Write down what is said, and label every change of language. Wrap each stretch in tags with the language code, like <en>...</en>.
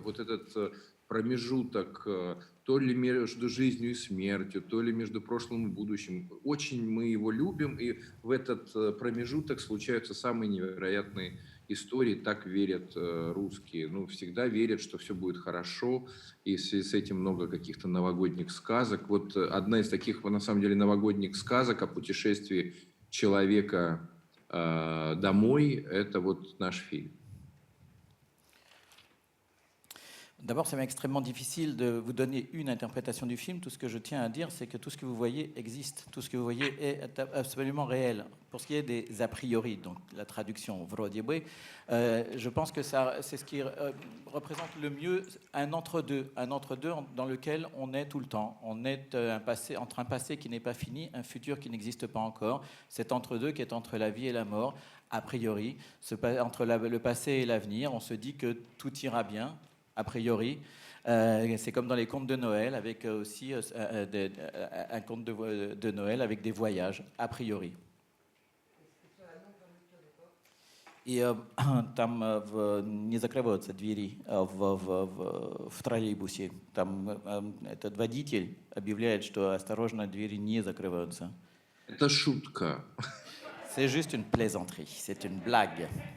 <ru>И вот этот промежуток то ли между жизнью и смертью, то ли между прошлым и будущим, очень мы его любим, и в этот промежуток случаются самые невероятные истории, так верят русские. Ну, всегда верят, что все будет хорошо, и в связи с этим много каких-то новогодних сказок. Вот одна из таких, на самом деле, новогодних сказок о путешествии человека домой, это вот наш фильм.</ru> <fr>D'abord, ça m'est extrêmement difficile de vous donner une interprétation du film. Tout ce que je tiens à dire, c'est que tout ce que vous voyez existe. Tout ce que vous voyez est absolument réel. Pour ce qui est des a priori, donc la traduction vrodebe, je pense que c'est ce qui représente le mieux un entre-deux dans lequel on est tout le temps. On est entre un passé qui n'est pas fini, un futur qui n'existe pas encore. Cet entre-deux qui est entre la vie et la mort, a priori, entre le passé et l'avenir, on se dit que tout ira bien. A priori, c'est comme dans les contes de Noël, avec aussi un conte de Noël avec des voyages, a priori.</fr> <ru>И там не закрываются двери в троллейбусе. Там этот водитель объявляет, что осторожно, двери не закрываются. Это шутка.</ru> <fr>C'est juste une plaisanterie, c'est une blague.</fr>